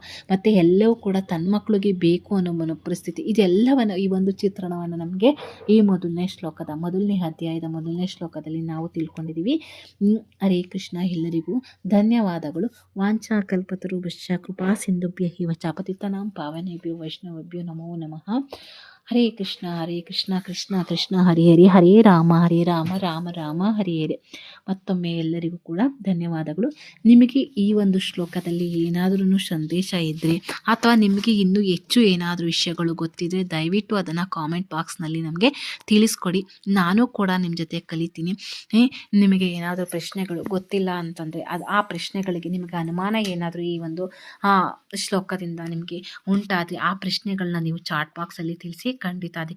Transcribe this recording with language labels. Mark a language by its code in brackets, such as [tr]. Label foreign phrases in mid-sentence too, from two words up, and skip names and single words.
[kn] ಮತ್ತು ಎಲ್ಲವೂ ಕೂಡ ತನ್ನ ಮಕ್ಕಳಿಗೆ ಬೇಕು ಅನ್ನೋ ಮನೋಪರಿಸ್ಥಿತಿ ಇದೆಲ್ಲವನ್ನು ಈ ಒಂದು ಚಿತ್ರಣವನ್ನು ನಮಗೆ ಈ ಮೊದಲನೇ ಅಧ್ಯಾಯದ ಮೊದಲನೇ ಶ್ಲೋಕದಲ್ಲಿ ನಾವು ತಿಳ್ಕೊಂಡಿದ್ದೀವಿ. [sa] ಹರೇ ಕೃಷ್ಣ. [kn] ಎಲ್ಲರಿಗೂ ಧನ್ಯವಾದಗಳು. [sa] ವಾಂಛಾ ಕಲ್ಪತರುಭ್ಯಶ್ಚ ಕೃಪಾ ಸಿಂಧುಭ್ಯಃ ವಚ ಪತಿತಾನಾಂ ಪಾವನೇಭ್ಯೋ ವೈಷ್ಣವೇಭ್ಯೋ ನಮೋ ನಮಃ. ಹರೇ ಕೃಷ್ಣ ಕೃಷ್ಣ ಕೃಷ್ಣ ಹರೇ ಹರೇ, ಹರೇ ರಾಮ ರಾಮ ರಾಮ ಹರೇ ಹರೇ. [kn] ಮತ್ತೊಮ್ಮೆ ಎಲ್ಲರಿಗೂ ಕೂಡ ಧನ್ಯವಾದಗಳು. ನಿಮಗೆ ಈ ಒಂದು ಶ್ಲೋಕದಲ್ಲಿ ಏನಾದರೂ ಸಂದೇಶ ಇದ್ದರೆ ಅಥವಾ ನಿಮಗೆ ಇನ್ನೂ ಹೆಚ್ಚು ಏನಾದರೂ ವಿಷಯಗಳು ಗೊತ್ತಿದ್ದರೆ ದಯವಿಟ್ಟು ಅದನ್ನು [en] comment boxನಲ್ಲಿ [kn] ನಮಗೆ ತಿಳಿಸ್ಕೊಡಿ. ನಾನು ಕೂಡ ನಿಮ್ಮ ಜೊತೆ ಕಲಿತೀನಿ. ನಿಮಗೆ ಏನಾದರೂ ಪ್ರಶ್ನೆಗಳು ಗೊತ್ತಿಲ್ಲ ಅಂತಂದರೆ ಆ ಪ್ರಶ್ನೆಗಳಿಗೆ ನಿಮಗೆ ಅನುಮಾನ ಏನಾದರೂ ಈ ಒಂದು ಶ್ಲೋಕದಿಂದ ನಿಮಗೆ ಉಂಟಾದರೆ ಆ ಪ್ರಶ್ನೆಗಳನ್ನ ನೀವು [en] chat boxಲ್ಲಿ [kn] ತಿಳಿಸಿ.